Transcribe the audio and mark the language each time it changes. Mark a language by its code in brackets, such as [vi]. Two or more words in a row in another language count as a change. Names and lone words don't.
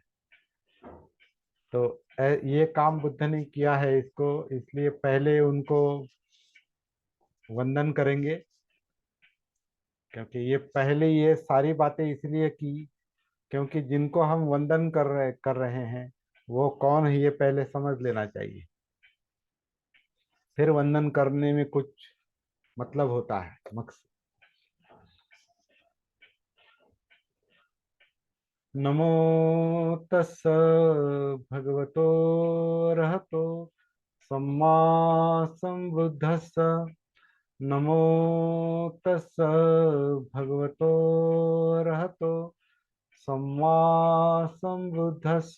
[hi] तो ये काम बुद्ध ने किया है इसको, इसलिए पहले उनको वंदन करेंगे, क्योंकि ये पहले ये सारी बातें इसलिए की क्योंकि जिनको हम वंदन कर रहे हैं वो कौन है ये पहले समझ लेना चाहिए। फिर वंदन करने में कुछ मतलब होता है, मकसद। [pi] नमो तस् भगवतो रहतो सम्मा संबुद्धस्स। नमो तस् भगवतो रहतो सम्मा संबुद्धस्स।